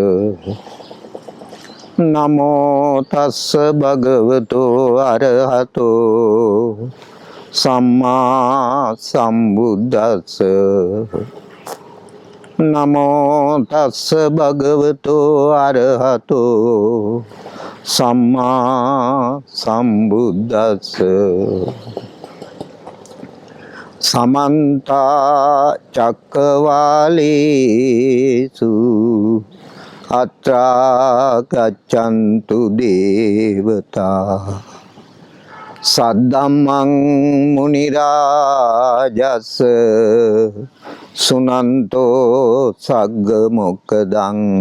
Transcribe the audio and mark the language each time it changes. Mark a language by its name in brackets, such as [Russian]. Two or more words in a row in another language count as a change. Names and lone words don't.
[Pali] නමෝ තස්ස භගවතු අරහතෝ සම්මා සම්බුද්දස්ස. නමෝ තස්ස භගවතු අරහතෝ සම්මා සම්බුද්දස්ස. සමන්ත චක්කවාලේසු අත්‍රා ගච්ඡන්තු දේවතා සද්දම්මං මුනි රාජස් සුනන්තෝ සග්ග මොක්ඛදං